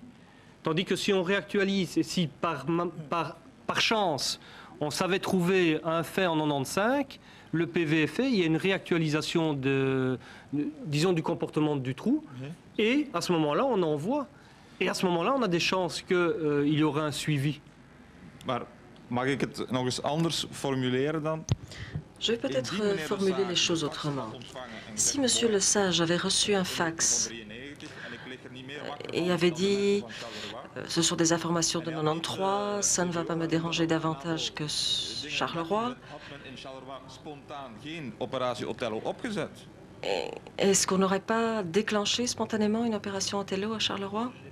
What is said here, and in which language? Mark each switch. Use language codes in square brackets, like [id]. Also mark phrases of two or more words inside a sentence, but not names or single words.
[fr] Tandis que si on réactualise, et si par chance, on savait trouver un fait en 95, le PV est fait, il y a une réactualisation disons, du comportement du trou, et à ce moment-là, on envoie. Et à ce moment-là, on a des chances qu'il y aurait un suivi. [nl] Mag ik het nog eens anders formuleren dan? [fr] Je vais peut-être formuler les choses autrement. Si Monsieur Lesage avait reçu un fax et avait dit ce sont des informations de 93, ça ne va pas me déranger davantage que Charleroi, est-ce qu'on n'aurait pas déclenché spontanément une opération Othello à Charleroi?